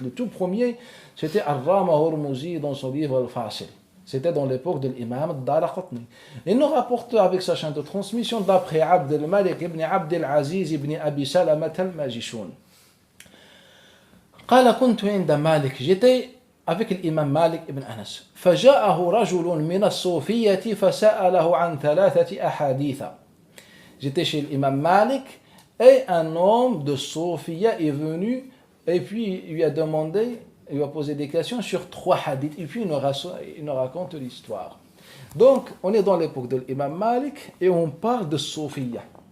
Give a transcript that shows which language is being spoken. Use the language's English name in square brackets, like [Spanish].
[French] Le tout premier, c'était Rama Hurmuzi dans son livre Al-Fasil. C'était dans l'époque de l'imam al-Daraqutni. Il nous rapporte avec sa chaîne de transmission d'après Abd al-Malik ibn Abd al-Aziz ibn Abi Salamat al-Majishun. [Arabic] قال كنت عند مالك, [French] j'étais avec l'imam Malik ibn Anas. [Arabic] فجاءه رجل من الصوفية فسأله عن 3 أحاديث. [French] J'étais chez l'imam Malik et un homme de Sofiya est venu et puis il lui a demandé, il lui a posé des questions sur 3 hadiths et puis il nous raconte l'histoire. Donc on est dans l'époque de l'imam Malik et on parle de Sofiya.